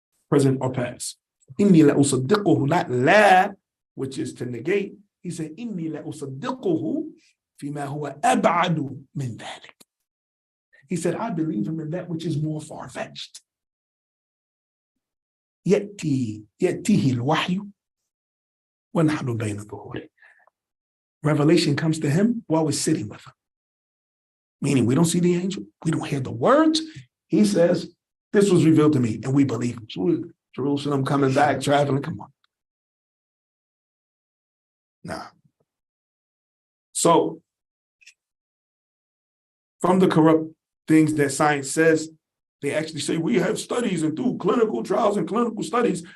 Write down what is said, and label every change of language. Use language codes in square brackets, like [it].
[en] Present or past. [ar] Inni la usaddiquhu, [en] not la, which is to negate. He said, [ar] Inni la usaddiquhu fima huwa ab'adu min dhalik. [en] He said, I believe him in that which is more far-fetched. [ar] يأتيه الوحي ونحن بين ظهوره. [en] Revelation comes to him while we're sitting with him. Meaning we don't see the angel, we don't hear the words. He says, this was revealed to me, and we believe him. Jerusalem coming back, traveling, come on. Nah. So, from the corrupt things that science says, they actually say we have studies and do clinical trials and clinical studies.